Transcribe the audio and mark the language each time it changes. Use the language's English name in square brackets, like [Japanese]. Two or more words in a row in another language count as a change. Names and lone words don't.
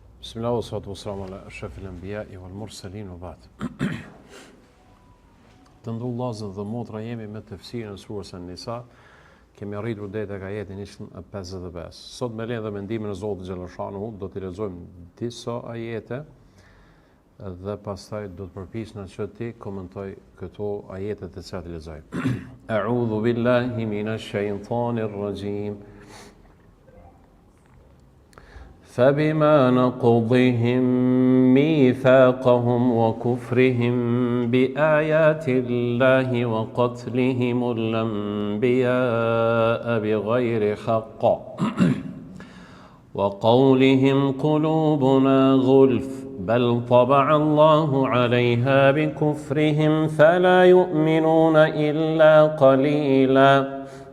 [Arabic] بسم الله والصلاة والسلام على أشرف الأنبياء والمرسلين وبعد. [Albanian] Të ndu vllazër dhe motra, jemi me tefsirin e surës An-Nisa. Kemi arritur deri tek ajeti 155. Sot me lejen dhe mendimin e Zotit xhallashanuhu do t'i lexojmë disa ajete dhe pastaj do të përpiqem që ti komentoj këto ajete të cilat i lexoj. [Arabic] أعوذ بالله من الشيطان الرجيم. فبما نقضهم ميثاقهم وكفرهم بآيات الله وقتلهم الأنبياء بغير حق وقولهم قلوبنا غلف بل طبع الله عليها بكفرهم فلا يؤمنون إلا قليلاً